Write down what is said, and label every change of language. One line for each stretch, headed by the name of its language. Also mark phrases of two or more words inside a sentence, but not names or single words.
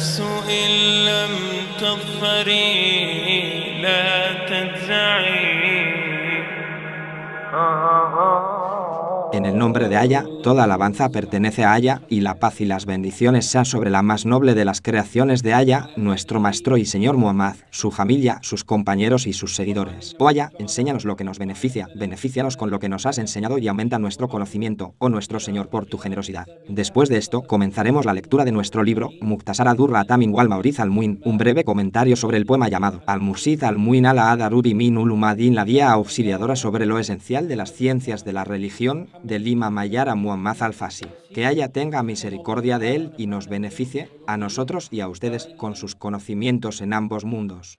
Spanish: En el nombre de Allah, toda alabanza pertenece a Allah, y la paz y las bendiciones sean sobre la más noble de las creaciones de Allah, nuestro Maestro y Señor Muhammad, su familia, sus compañeros y sus seguidores. Oh Allah, enséñanos lo que nos beneficia, benefícianos con lo que nos has enseñado y aumenta nuestro conocimiento, oh nuestro Señor, por tu generosidad. Después de esto, comenzaremos la lectura de nuestro libro, Mukhtasar ad-Durr Tamin wal Mauriz al-Muin, un breve comentario sobre el poema llamado Al-Mursid al-Muin al-Adarudi min ulumadin, la guía auxiliadora sobre lo esencial de las ciencias de la religión, del Imam Mayara Muhammad al-Fasi. Que Allah tenga misericordia de él y nos beneficie, a nosotros y a ustedes, con sus conocimientos en ambos mundos.